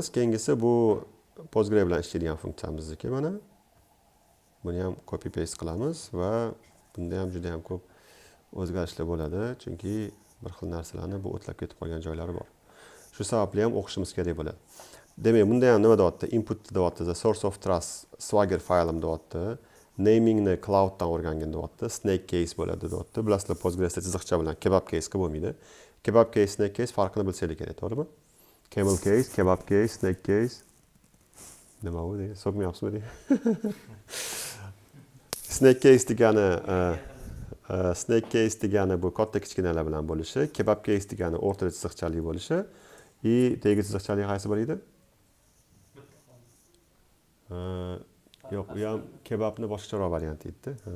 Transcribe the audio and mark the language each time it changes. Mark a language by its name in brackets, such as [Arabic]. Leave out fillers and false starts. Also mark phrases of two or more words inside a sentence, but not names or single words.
[Uzbek] Keyingisi bu Postgre bilan ishlaydigan funksiyamizniki mana. Buni ham copy paste qilamiz va bunda ham juda ham ko'p o'zgarishlar bo'ladi, chunki bir xil narsalarni bu o'tlab ketib qolgan joylari bor. Shu sababli ham o'qishimiz kerak bo'ladi. Demak, bunda ham nima deyapti? Input deyapti, [English] the source of trust [Uzbek] Swagger faylim deyapti. Namingni clouddan o'rgangan deyapti. [English] Snake case [Uzbek] bo'ladi deyapti. Bilasizlar, Postgresda chiziqcha bilan [English] kebab case [Uzbek] bo'lmaydi. [English] Kebab case, snake case [Uzbek] farqini bilsanglar kerak, to'g'rimi? [English] Camel case, kebab case, snake case. [Uzbek] Nima bu deydi? So'kmayapsizmi deydi? [English] Snake case [Uzbek] degani bu katta kichkinalar bilan bo'lishi, [English] kebab case [Uzbek] degani o'rtada chiziqchali bo'lishi, tegi chiziqchali qaysi bir edi? Yo'q, u ham kebabni boshqacharoq varianti edi.